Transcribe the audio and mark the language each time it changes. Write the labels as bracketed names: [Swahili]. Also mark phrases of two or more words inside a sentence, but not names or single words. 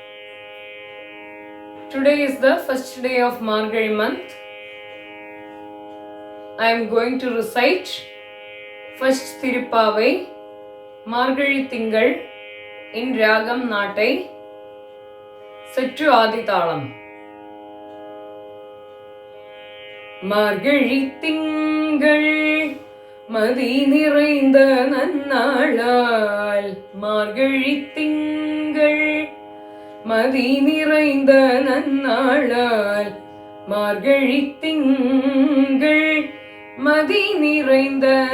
[English] Today is the first day of Margazhi month. I am going to recite first Tirupavai, Margazhi Tingal in Ragam Natai, set to Adithalam. [Tamil] மார்கழி திங்கள் மதி நிறைந்த நன்னாளால் மார்கழி திங்கள் மதி நிறைந்த நன்னாளால் மார்கழி திங்கள் மதி நிறைந்த